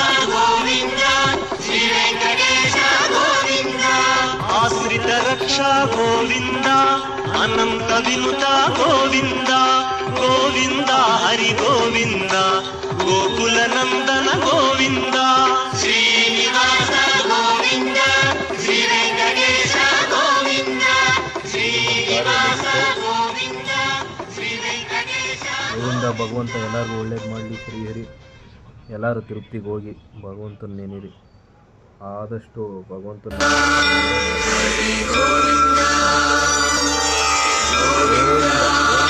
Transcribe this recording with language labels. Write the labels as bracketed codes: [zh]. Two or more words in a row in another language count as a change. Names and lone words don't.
[te] గోవింద శ్రీ వెంకటేశ గోవింద ఆశ్రిత రక్ష గోవింద అనంత వినుత గోవింద గోవింద హరి గోవింద గోకుల నందన గోవింద శ్రీనివాస గోవింద శ్రీ వెంకటేశ గోవింద ಶ್ರೀನಿವಾಸ ಗೋವಿಂದ ಶ್ರೀ ವೆಂಕಟೇಶ [kn] ಅದರಿಂದ ಭಗವಂತ ಎಲ್ಲರಿಗೂ ಒಳ್ಳೇದು ಮಾಡಲಿ. ಶ್ರೀಹರಿ ಎಲ್ಲರೂ ತಿರುಪ್ತಿಗೆ ಹೋಗಿ ಭಗವಂತನ ನೆನೀರಿ. ಆದಷ್ಟು ಭಗವಂತನ